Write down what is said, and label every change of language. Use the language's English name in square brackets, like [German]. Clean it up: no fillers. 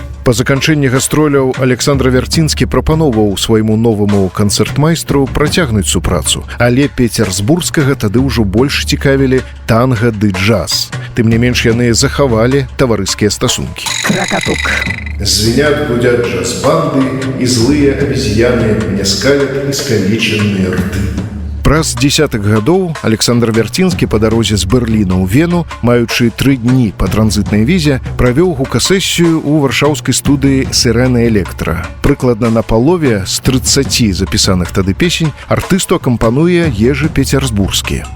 [Belarusian] Па заканчэнні гастроляў Александр Вярцінскі прапаноўваў свайму новаму канцэртмайстру працягнуць супрацу, але пецербургскага тады ўжо больш цікавілі танга ды джаз. Тым не менш яны захавалі таварыскія стасункі. Кракатук. [Russian] Звенят, гудят джаз-банды, и злые обезьяны мне скалят искалеченные рты. [Belarusian] Праз дзесятых гадоў Александр Вярцінскі па дарозе з Берліна ў Вену, маючы 3 дні па транзітнай візе, правёў гукасесію ў варшаўскай студыі «Сірэна Электра». Прыкладна на палове з 30 запісаных тады песень артысту акампануе Ежы Пецербургскі.